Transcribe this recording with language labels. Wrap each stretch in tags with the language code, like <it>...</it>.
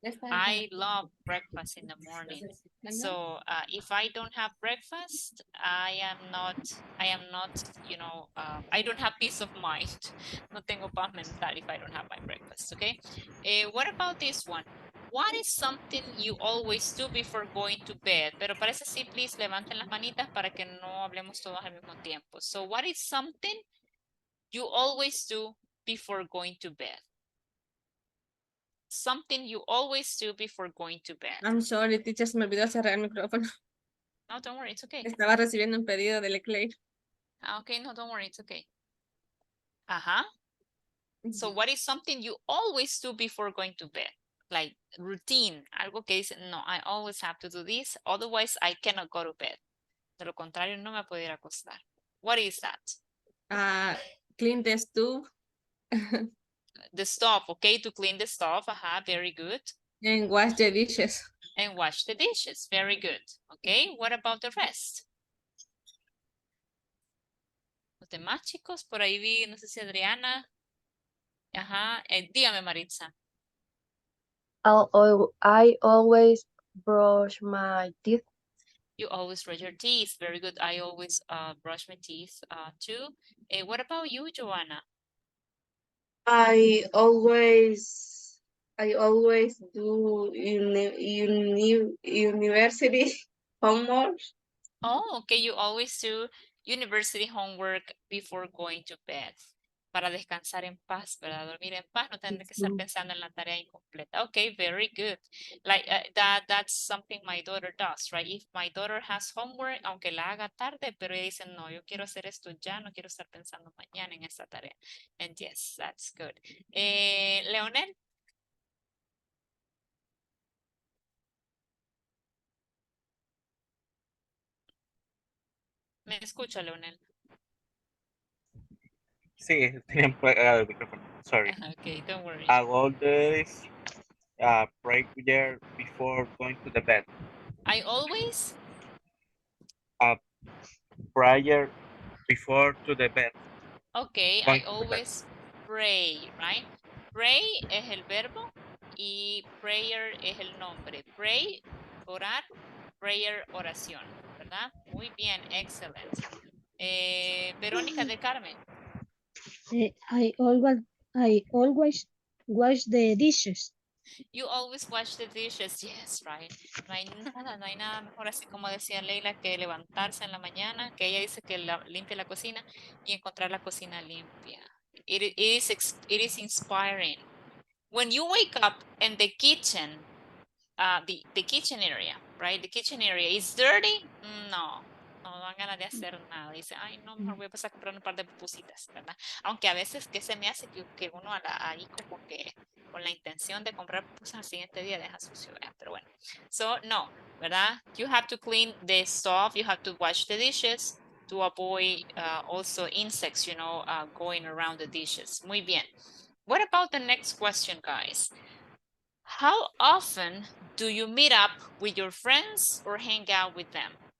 <en>I love breakfast in the morning. So if I don't have breakfast, I am not, I don't have peace of mind.</en> <es>No tengo paz mental</es> <en>if I don't have my breakfast, okay? What about this one? What is something you always do before going to bed?</en> <es>Pero para eso sí, please, levanten las manitas para que no hablemos todos al mismo tiempo.</es> <en>So what is something you always do before going to bed? Something you always do before going to bed. I'm sorry, teacher,</en> <es>se me olvidó cerrar el micrófono.</es> <en>No, don't worry, it's okay.</en> <es>Estaba recibiendo un pedido de Leclerc.</es> <en>Okay, no, don't worry, it's okay. So what is something you always do before going to bed? Like routine,</en> <es>algo que dice,</es> <en>no, I always have to do this, otherwise I cannot go to bed.</en> <es>De lo contrario, no me puedo ir a acostar.</es> <en>What is that? Clean the stove. The stove, okay, to clean the stove, very good. And wash the dishes. And wash the dishes, very good. Okay, what about the rest?</en> <es>Los demás chicos, por ahí vi, no sé si Adriana. Dígame, Maritza.</es> <en>I always brush my teeth. You always brush your teeth. Very good. I always brush my teeth too. What about you, Joanna? I always do university homework. Oh, okay. You always do university homework before going to bed.</en> <es>Para descansar en paz, ¿verdad? Dormir en paz, no tener que estar pensando en la tarea incompleta.</es> <en>Okay, very good. Like that's something my daughter does, right? If my daughter has homework,</en> <es>aunque la haga tarde, pero ella dice, no, yo quiero hacer esto ya, no quiero estar pensando mañana en esta tarea.</es> <en>And yes, that's good. Leonel.</en> <es>¿Me escucha, Leonel? Sí, tenía apagado el micrófono.</es> <en>Sorry. Okay, don't worry. I always pray there before going to the bed. I always Prayer before to the bed. Okay, I Going to the bed. always pray, right?</en> <es>Pray es el verbo y prayer es el nombre. Pray, orar, prayer, oración, ¿verdad? Muy bien, excelente. Verónica de Carmen.</es> <en>I always wash the dishes. You always wash the dishes, yes, right.</en> <es>No hay nada mejor, así como decía Leila, que levantarse en la mañana, que ella dice que limpia la cocina y encontrar la cocina limpia.</es> <en>It is inspiring. When you wake up and the kitchen, the kitchen area, right? The kitchen area is dirty.</en> <es>No dan ganas de hacer nada. Dice, ay, no, mejor voy a pasar a comprar un par de pupusitas, ¿verdad? Aunque a veces que se me hace que uno ahí como que con la intención de comprar pupusas al siguiente día deja sucio, ¿verdad? Pero bueno. So, no, ¿verdad?</es> <en>You have to clean the stove. You have to wash the dishes to avoid also insects, you know, going around the dishes.</en> <es>Muy bien.</es> <en>What about the next question, guys? How often do you meet up with your friends or hang out with them?</en>